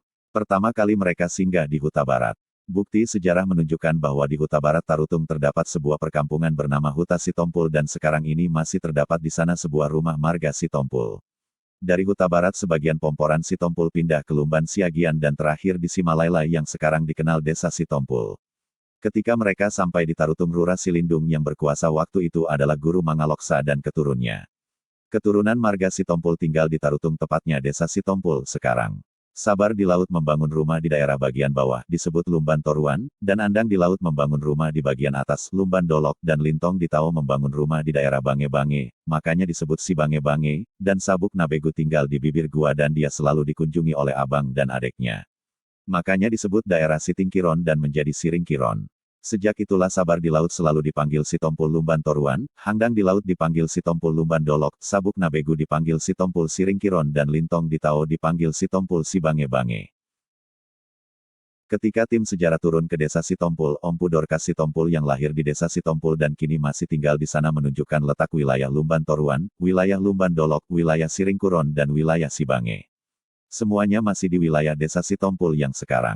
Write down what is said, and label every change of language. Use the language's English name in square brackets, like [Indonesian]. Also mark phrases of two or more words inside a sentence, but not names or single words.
[Indonesian] Pertama kali mereka singgah di Huta Barat. Bukti sejarah menunjukkan bahwa di Huta Barat Tarutung terdapat sebuah perkampungan bernama Huta Sitompul dan sekarang ini masih terdapat di sana sebuah rumah marga Sitompul. Dari Huta Barat sebagian Pomporan Sitompul pindah ke Lumban Siagian dan terakhir di Simalailah yang sekarang dikenal Desa Sitompul. Ketika mereka sampai di Tarutung Rura Silindung yang berkuasa waktu itu adalah Guru Mangaloksa dan keturunnya. Keturunan marga Sitompul tinggal di Tarutung tepatnya Desa Sitompul sekarang. Sabar di Laut membangun rumah di daerah bagian bawah disebut Lumban Toruan, dan Andang di Laut membangun rumah di bagian atas Lumban Dolok dan Lintong di Tao membangun rumah di daerah Bange Bange, makanya disebut si Bange Bange, dan Sabuk Nabegu tinggal di bibir gua dan dia selalu dikunjungi oleh abang dan adiknya. Makanya disebut daerah Siting Kiron dan menjadi Siring Kiron. Sejak itulah Sabar di Laut selalu dipanggil Sitompul Lumban Toruan, Hangdang di Laut dipanggil Sitompul Lumban Dolok, Sabuk Nabegu dipanggil Sitompul Siring Kiron dan Lintong di Tao dipanggil Sitompul Si Bange Bange. Ketika tim sejarah turun ke desa Sitompul, Ompu Dorkas Sitompul yang lahir di desa Sitompul dan kini masih tinggal di sana menunjukkan letak wilayah Lumban Toruan, wilayah Lumban Dolok, wilayah Siring Kiron dan wilayah Si Bange. Semuanya masih di wilayah desa Sitompul yang sekarang.